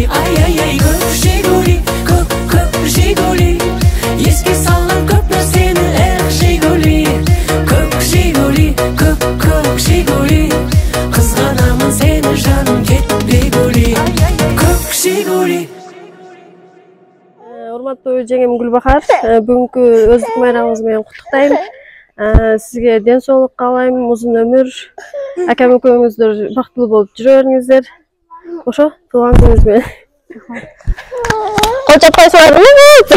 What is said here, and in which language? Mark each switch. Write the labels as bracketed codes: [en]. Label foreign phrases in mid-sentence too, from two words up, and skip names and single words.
[kk] Ай-ай-ай, көк Жигули, көк Жигули, еске салып көп нәрсені, эх Жигули. Көк Жигули, көк Жигули, қызғанамын сені жаным, кетпе гули. Көк Жигули. [ky] Урматтуу жеңем Гүлбахар, бүгүнкү өздүк майрамыңыз менен куттуктайм. Сизге ден соолук каалайм, узун өмүр, акам экөөңүздөр бактылуу болуп жүрө бериңиздер. Ошо, туулган күнүңүз менен. Кочоппай сурадыңызбы?